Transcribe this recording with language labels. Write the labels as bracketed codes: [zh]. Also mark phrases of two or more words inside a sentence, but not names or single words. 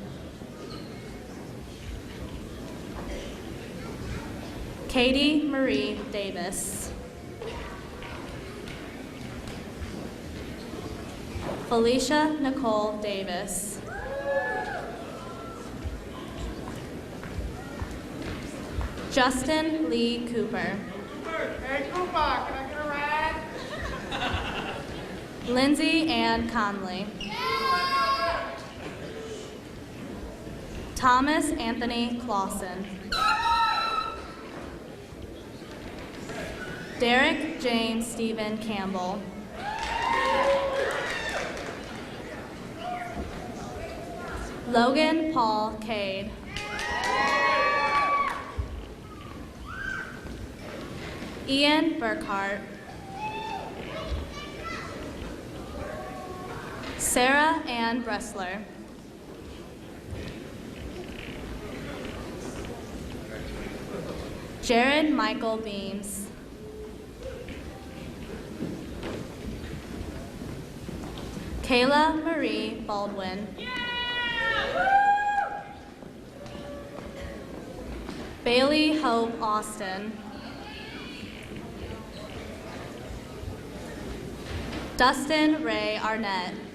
[en] Katie Marie Davis. Felicia Nicole Davis. Justin Lee Cooper. Hey, Cooper, can I get a ride? Lindsay Ann Conley. Thomas Anthony Clausen. Derek James Stephen Campbell. Logan Paul Cade. Ian Burkhart. Sarah Ann Bressler. Jared Michael Beams. Kayla Marie Baldwin. Bailey Hope Austin. Dustin Ray Arnett.